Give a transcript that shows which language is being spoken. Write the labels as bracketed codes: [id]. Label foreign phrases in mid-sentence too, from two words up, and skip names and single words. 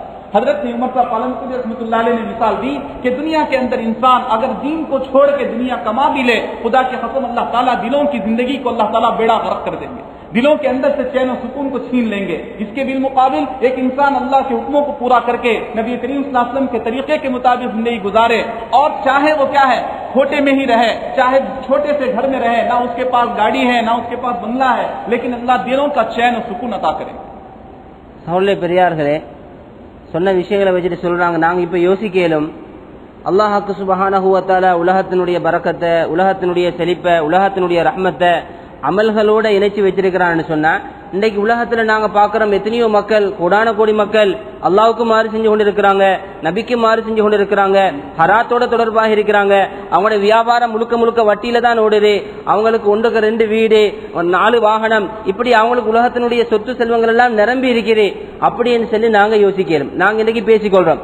[ur] حضرت عمر صاحب پالنپوری [ar] رحمۃ اللہ علیہ [ur] نے مثال دی کہ دنیا کے اندر انسان اگر دین کو چھوڑ کے دنیا کما بھی لے، خدا کے قسم اللہ تعالیٰ دلوں کی زندگی کو اللہ تعالیٰ بیڑا غرق کر دیں گے، دلوں کے اندر سے چین و سکون کو چھین لیں گے۔ اس کے بالمقابل ایک انسان اللہ کے حکموں کو پورا کر کے نبی کریم [ar] صلی اللہ علیہ وسلم [ur] کے طریقے کے مطابق زندگی گزارے اور چاہے وہ کیا ہے کھوٹے میں ہی رہے، چاہے چھوٹے سے گھر میں رہے، نہ اس کے پاس گاڑی ہے نہ اس کے پاس بنگلہ ہے، لیکن اللہ دلوں کا چین و سکون عطا کرے۔ [ta] சகோதரர்களே பெரியார்களே, சொன்ன விஷயங்களை வச்சுட்டு சொல்றாங்க, நாங்கள் இப்போ யோசிக்கலும் அல்லாஹ்வுக்கு [ar] سبحانه وتعالى [ta] உலகத்தினுடைய பரக்கத்தை, உலகத்தினுடைய செழிப்பை, உலகத்தினுடைய ரஹ்மத்தை அமல்களோட இணைச்சு வச்சிருக்கிறான்னு சொன்னா, இன்றைக்கு உலகத்துல நாங்க பாக்குறோம் எத்தனையோ மக்கள், கோடான கோடி மக்கள் அல்லாஹ்வுக்கு மாறு செஞ்சு கொண்டிருக்கிறாங்க, நபிக்கு மாறு செஞ்சு கொண்டிருக்கிறாங்க, ஹராத்தோட தொடர்பாக இருக்கிறாங்க, அவங்களோட வியாபாரம் முழுக்க முழுக்க வட்டியில தான் ஓடுது, அவங்களுக்கு 1க்கு 2 வீடு, 4 வாகனம், இப்படி அவங்களுக்கு உலகத்தினுடைய சொத்து செல்வங்கள் எல்லாம் நிரம்பி இருக்குது அப்படின்னு சொல்லி நாங்க யோசிக்கிறோம், நாங்க இன்னைக்கு பேசிக்கொள்றோம்.